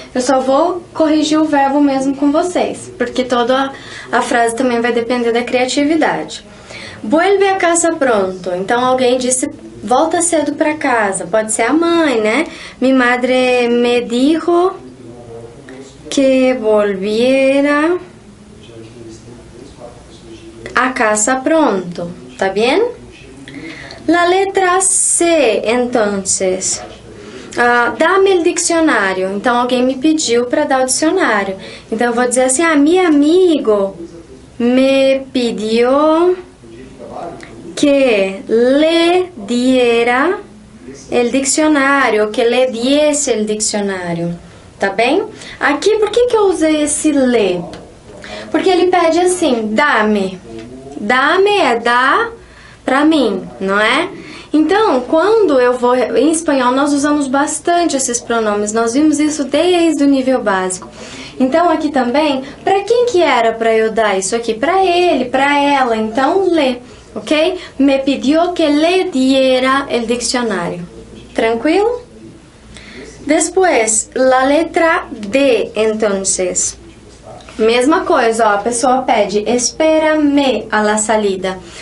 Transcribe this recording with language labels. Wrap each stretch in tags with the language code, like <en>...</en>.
<pt>Eu só vou corrigir o verbo mesmo com vocês, porque toda a frase também vai depender da criatividade.</pt> <es>Vuelve a casa pronto.</es> <pt>Então alguém disse volta cedo para casa. Pode ser a mãe, né?</pt> <es>Mi madre me dijo que volviera a casa pronto. ¿Tá bien? La letra C, entonces.</es> <pt>Dá-me o dicionário. Então alguém me pediu para dar o dicionário. Então eu vou dizer assim:</pt> <es>mi amigo me pidió que le diera el diccionário, que le diese el diccionário,</es> <pt>tá bem? Aqui, por que eu usei esse le? Porque ele pede assim, dá-me. Dá-me é dar pra mim, não é? Então, quando eu vou... Em espanhol, nós usamos bastante esses pronomes. Nós vimos isso desde o nível básico. Então, aqui também, pra quem que era pra eu dar isso aqui? Pra ele, pra ela. Então, le. ¿Ok?</pt> <es>Me pidió que le diera el diccionario. ¿Tranquilo? Después, la letra D, entonces.</es> <pt>Mesma coisa, ó, a pessoa pede,</pt> <es>espérame a la salida.</es>